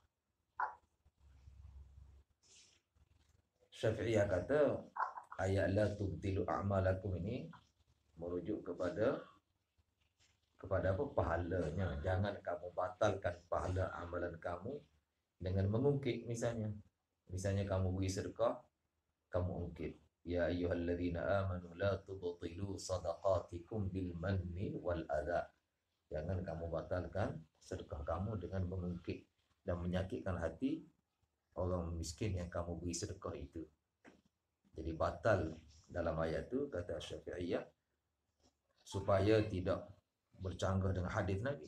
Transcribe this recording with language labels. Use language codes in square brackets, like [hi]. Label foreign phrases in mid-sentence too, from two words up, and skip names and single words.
[ms] Syafi'iyah kata ayat [ar] لا تبطلوا أعمالكم [ms] ini merujuk kepada apa? Pahalanya. Jangan kamu batalkan pahala amalan kamu dengan mengungkit. Misalnya kamu beri sedekah, kamu ungkit, [ar] يا أيها الذين آمنوا لا تبطلوا صدقاتكم بالمن والأذى. [ms] Jangan kamu batalkan sedekah kamu dengan mengungkit dan menyakitkan hati orang miskin yang kamu beri sedekah itu. Jadi batal dalam ayat itu, kata Syafi'iyah, supaya tidak bercanggah dengan hadis Nabi.